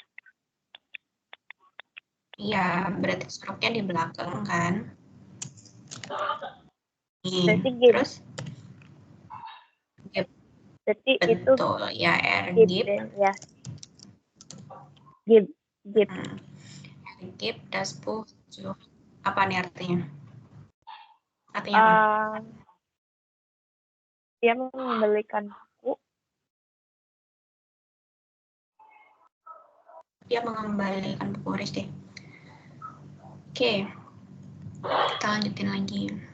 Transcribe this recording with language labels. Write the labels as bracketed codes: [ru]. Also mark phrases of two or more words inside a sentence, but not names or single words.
[id] Iya, berarti struknya di belakang kan. Nih, Berarti gib. terus Berarti itu betul ya gib gib. ya. Gib. [de] Gib das Buch zu. [id] Apa nih artinya? Artinya apa? Dia mengembalikan buku. Dia mengembalikan buku deh. Oke. Kita lanjutin lagi.